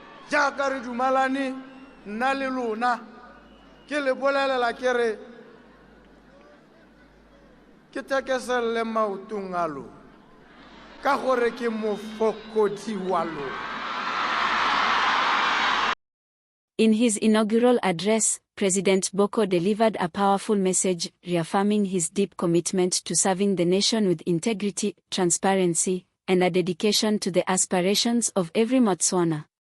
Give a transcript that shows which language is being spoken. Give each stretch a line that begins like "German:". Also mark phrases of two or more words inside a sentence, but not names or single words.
Tswana: jaaka re dumalane nna le lona ke le bolelela ke re ke tekeselle maotong a lona ka gore ke mofokodi wa lona.
English: In his inaugural address, President Boko delivered a powerful message reaffirming his deep commitment to serving the nation with integrity, transparency, and a dedication to the aspirations of every Botswana.